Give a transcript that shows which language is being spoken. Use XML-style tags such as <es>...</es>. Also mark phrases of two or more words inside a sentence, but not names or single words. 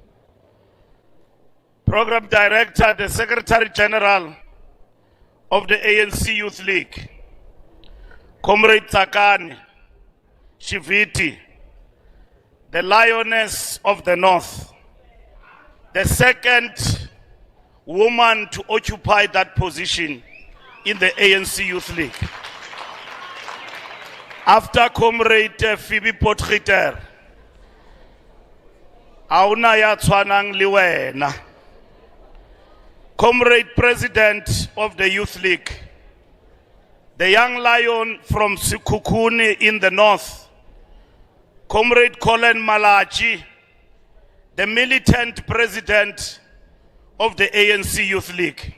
<en>Program Director, the Secretary-General of the ANC Youth League, Comrade Tsakane Shiviti, the Lioness of the North, the second woman to occupy that position in the ANC Youth League. After Comrade Phoebe Potgieter,</en> <nso>auna ya tshwanang le wena.</nso> <en>Comrade President of the Youth League, the young lion from Sekhukhune in the north, Comrade Collen Malatji, the militant president of the ANC Youth League.</en>